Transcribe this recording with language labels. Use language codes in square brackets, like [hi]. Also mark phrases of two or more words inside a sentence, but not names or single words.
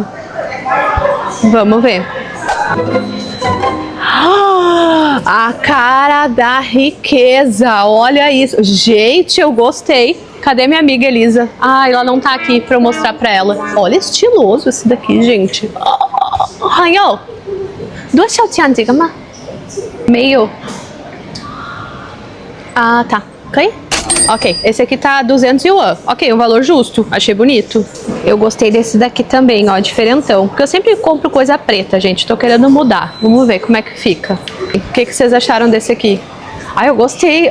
[pt] Vamos ver. A cara da riqueza, olha isso. Gente, eu gostei. Cadê minha amiga Elisa? Ah, ela não tá aqui pra eu mostrar pra ela. Olha, estiloso esse daqui, gente. [zh] Hanyo, 多少钱这个吗？没有。 [pt] Ah, tá. Ok, esse aqui tá 200 yuan. Ok, um valor justo. Achei bonito. Eu gostei desse daqui também, ó, diferentão. Porque eu sempre compro coisa preta, gente. Tô querendo mudar. Vamos ver como é que fica. O que vocês acharam desse aqui? Ah, eu gostei.